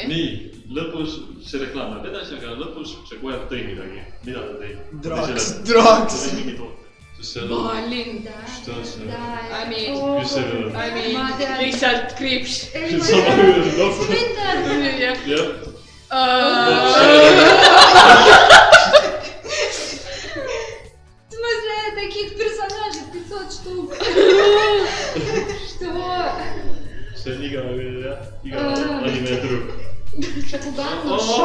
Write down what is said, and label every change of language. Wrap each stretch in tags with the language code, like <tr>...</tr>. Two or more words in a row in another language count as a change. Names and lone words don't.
<et>Nii, lõpus see reklaam läheb edasi, aga lõpus see koer tõi midagi. Mida ta tõi? Draks. Ta tõi mingi toote. Sest seal on... Malin.</et> <ru>Что see?</ru> <en>I mean,</en> <et>Mis see on?</et> <en>I mean,</en> <et>lihtsalt kriips. Sama hüüdus. Jah. Jah.</et> <ru>В смысле, таких персонажей 500 штук. Что?</ru> <et>See on iga anime tüdruk.</et> <ru>Шакуган, ну</ru>